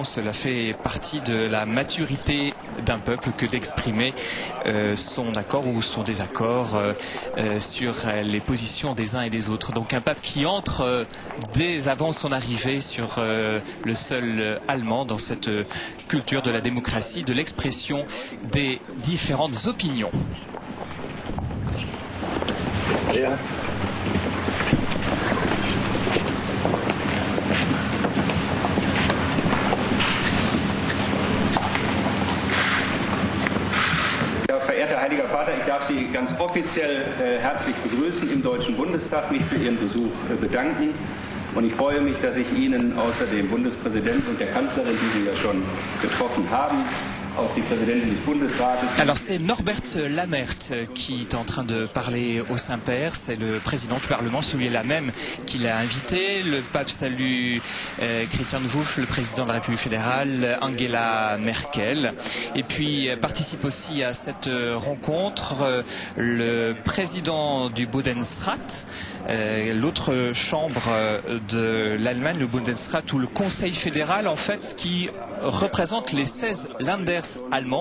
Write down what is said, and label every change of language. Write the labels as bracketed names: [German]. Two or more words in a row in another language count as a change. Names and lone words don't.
[French] Cela fait partie de la maturité d'un peuple que d'exprimer son accord ou son désaccord sur les positions des uns et des autres. Donc un pape qui entre dès avant son arrivée sur le sol allemand dans cette culture de la démocratie, de l'expression des différentes opinions. [German] Ja. Verehrter Heiliger Vater, ich darf Sie ganz offiziell herzlich begrüßen im Deutschen Bundestag, mich für Ihren Besuch bedanken. Und ich freue mich, dass ich Ihnen außer dem Bundespräsidenten und der Kanzlerin, die Sie ja schon getroffen haben, [French] Alors c'est Norbert Lammert qui est en train de parler au Saint-Père, c'est le président du Parlement, celui-là même qui l'a invité. Le pape salue Christian Wulff, le président de la République fédérale, Angela Merkel. Et puis participe aussi à cette rencontre le président du Bundesrat, l'autre chambre de l'Allemagne, le Bundesrat, ou le Conseil fédéral en fait, qui représente les 16 Länders allemands.